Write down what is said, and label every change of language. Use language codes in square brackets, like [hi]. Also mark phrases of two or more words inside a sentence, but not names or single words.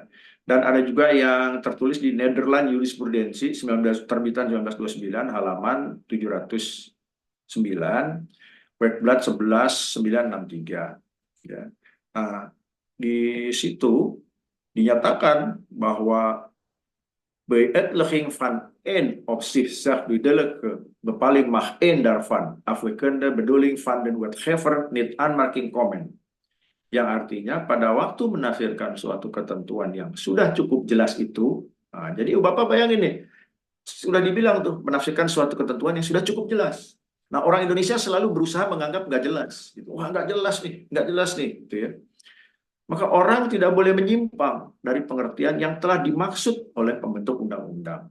[id] Dan ada juga yang tertulis di Nederland Jurisprudensi terbitan 1929 halaman 709, Weekblad 11963, ya. Nah, di situ dinyatakan bahwa [nl] beëtliging van een op zichzelf duidelijke bepaling mag één daarvan afwijkende bedoeling van de wetgever niet aanmerking komen. [id] Yang artinya pada waktu menafsirkan suatu ketentuan yang sudah cukup jelas itu, nah, jadi Bapak bayangin nih, sudah dibilang tuh menafsirkan suatu ketentuan yang sudah cukup jelas. Nah, orang Indonesia selalu berusaha menganggap nggak jelas. Gitu. Wah, nggak jelas nih, gitu ya. Maka orang tidak boleh menyimpang dari pengertian yang telah dimaksud oleh pembentuk undang-undang.